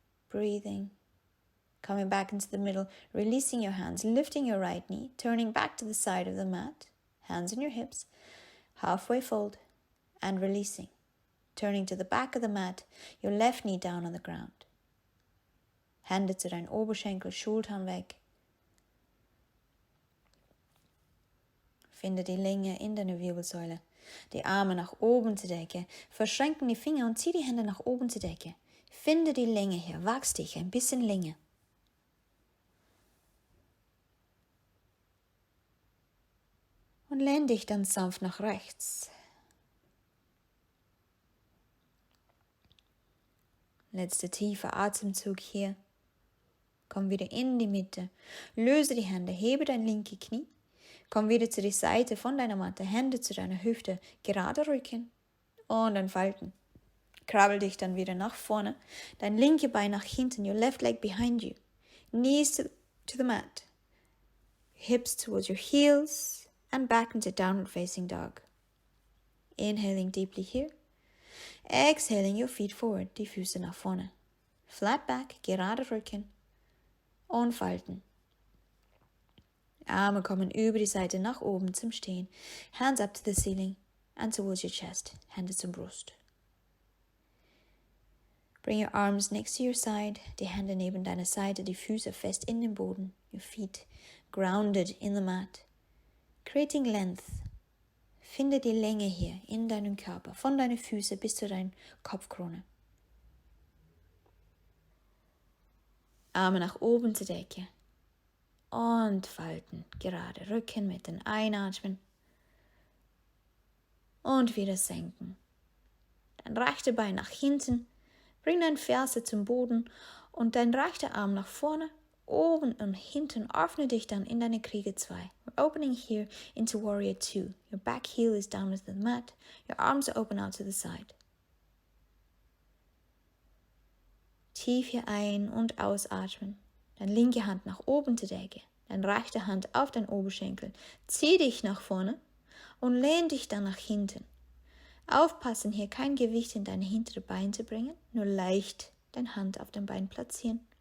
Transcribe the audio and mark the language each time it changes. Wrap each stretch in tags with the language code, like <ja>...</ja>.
<en>Breathing. Coming back into the middle, releasing your hands, lifting your right knee, turning back to the side of the mat, hands on your hips, halfway fold, and releasing. Turning to the back of the mat, your left knee down on the ground.</en> <de>Hände zu deinen Oberschenkel, Schultern weg. Finde die Länge in deiner Wirbelsäule. Die Arme nach oben zur Decke. Verschränken die Finger und zieh die Hände nach oben zur Decke. Finde die Länge hier, wachs dich ein bisschen Länge. Und lehn dich dann sanft nach rechts. Letzter tiefer Atemzug hier. Komm wieder in die Mitte. Löse die Hände, hebe dein linke Knie. Komm wieder zu der Seite von deiner Matte, Hände zu deiner Hüfte, gerade Rücken und dann falten. Krabbel dich dann wieder nach vorne, dein linke Bein nach hinten,</de> <en>your left leg behind you. Knees to the mat. Hips towards your heels and back into downward facing dog. Inhaling deeply here. Exhaling your feet forward,</en> <de>die Füße nach vorne.</de> <en>Flat back,</en> <de>gerade Rücken und falten. Arme kommen über die Seite nach oben zum Stehen.</de> <en>Hands up to the ceiling and towards your chest.</en> <de>Hände zur Brust.</de> <en>Bring your arms next to your side.</en> <de>Die Hände neben deiner Seite, die Füße fest in den Boden.</de> <en>Your feet grounded in the mat. Creating length.</en> <de>Finde die Länge hier in deinem Körper, von deinen Füßen bis zu deiner Kopfkrone. Arme nach oben zur Decke. Und falten, gerade Rücken mit dem Einatmen. Und wieder senken. Dein rechter Bein nach hinten. Bring dein Ferse zum Boden und dein rechter Arm nach vorne. Oben und hinten öffne dich dann in deine Kriege 2.</de> <en>We're opening here into Warrior 2. Your back heel is down with the mat. Your arms are open out to the side.</en> <de>Tief hier ein- und ausatmen. Deine linke Hand nach oben zur Decke. Deine rechte Hand auf den Oberschenkel. Zieh dich nach vorne und lehn dich dann nach hinten. Aufpassen, hier kein Gewicht in dein hintere Bein zu bringen. Nur leicht deine Hand auf dem Bein platzieren.</de>